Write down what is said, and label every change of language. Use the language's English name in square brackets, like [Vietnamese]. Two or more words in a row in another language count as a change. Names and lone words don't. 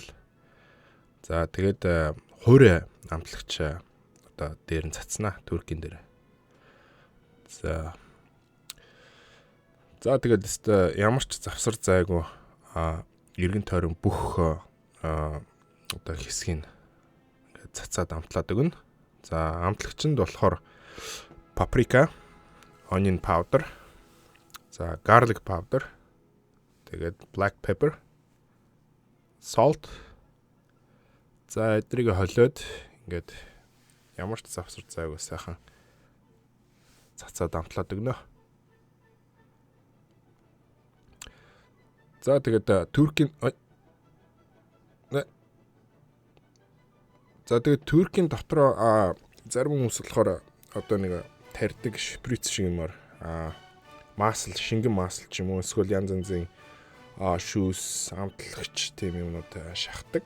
[Mongolian] За тэгээд хуурай амтлагч одоо дээр нь цацнаа Туркийн дээр. За тэгээд ямар ч завсар зайгүй эргэн тойрон бүх одоо хэсгийг ингээд цацаад амтлаад өгнө. За амтлагчинд болохоор [English] paprika, onion powder, за garlic powder, тэгээд black pepper, salt. [Mongolian] За эдрийг холиод ингээд ямар ч завсар зайгүй сайхан цацаад амтлаад өгнө. За тэгээд Туркийн дотроо зарим хүмүүс болохоор одоо нэг тарьдаг шприц шиг юмар масл, шингэн масл ч юм уу эсвэл янз янзын шүүс, амтлагч тийм юмнууд шахдаг.